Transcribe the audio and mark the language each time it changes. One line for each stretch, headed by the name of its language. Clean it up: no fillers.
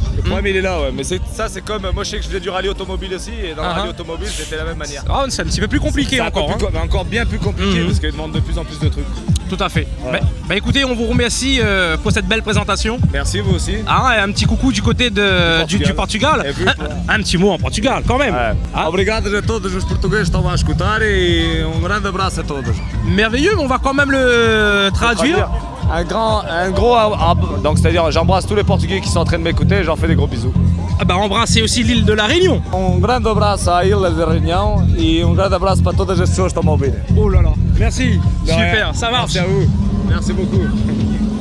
French: Le problème il est là, mais ça c'est comme, moi je sais que je faisais du rallye automobile aussi, et dans le rallye automobile c'était la même manière. Ah, c'est un petit peu plus compliqué encore. Encore bien plus compliqué parce qu'ils demandent de plus en plus de trucs. Tout à fait. Voilà. Écoutez, on vous remercie pour cette belle présentation. Merci, vous aussi. Et un petit coucou du côté du Portugal. Un petit mot en Portugal quand même.
Portuguese: Obrigado a todos os portugueses que estão a escutar e grande abraço a todos.
French: Merveilleux, on va quand même le traduire. Un gros donc c'est-à-dire j'embrasse tous les Portugais qui sont en train de m'écouter et j'en fais des gros bisous. Embrassez aussi l'île de la Réunion.
Portuguese: Grande abraço à Ilha de Réunion et grande abraço para todas as pessoas que estão a ouvir.
French: Oh là là, merci. Super, ça marche. Merci à vous. Merci beaucoup.